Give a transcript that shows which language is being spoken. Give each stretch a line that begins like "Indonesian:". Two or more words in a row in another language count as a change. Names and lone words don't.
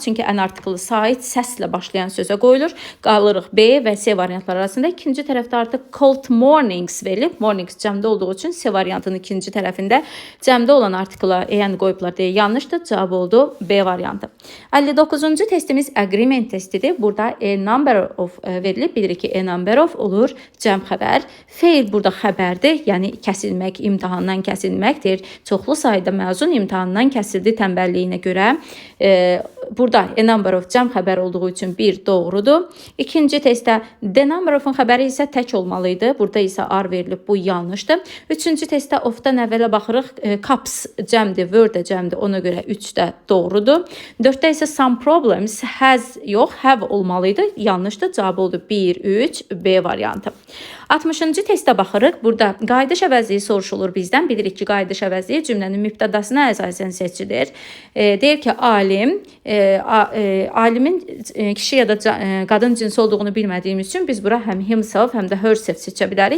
Azerbaijani: Çünki ən artiklı sait səslə başlayan sözə qoyulur. Qalırıq B və C variantlar arasında. İkinci tərəfdə artıq
English: cold mornings
Azerbaijani: verilib. Mornings cəmdə olduğu üçün C variantının ikinci tərəfində cəmdə olan artikla yəni qoyublar deyə yanlışdır. Cavab oldu B variantı. 59-cu testimiz agreement testidir. Burada
English: a number of
Azerbaijani: verilib. Bilirik ki,
English: a number of
Azerbaijani: olur cəm xəbər. Feil burada xəbərdir. Yəni kəsilmək, imtahandan kəsilməkdir. Çoxlu sayda məzun imtahandan kəsildi tənbəlliyinə görə. Burada
English: a number of
Azerbaijani: cəm xəbər olduğu üçün bir doğrudur. İkinci testdə
English: the number of'un
Azerbaijani: xəbəri isə tək olmalıydı. Burada isə are verilib. Bu yanlışdır. Üçüncü testdə of'dan əvvələ baxırıq. Cups cəmdir, were də cəmdir. Ona görə 3 də doğrudur. 4-də isə
English: some problems has
Azerbaijani: yox, have olmalıdır. Yanlışdır. Cavab oldu 1, 3, B variantı. 60-cı testə baxırıq. Burada qayıdış əvəzliyi soruşulur bizdən. Bilirik ki, qayıdış əvəzliyi cümlənin mübtədasına əsasən seçilir. Deyir ki, alimin kişi ya da qadın cinsi olduğunu bilmədiyimiz üçün biz bura həm himself, həm də herself seçə bilərik.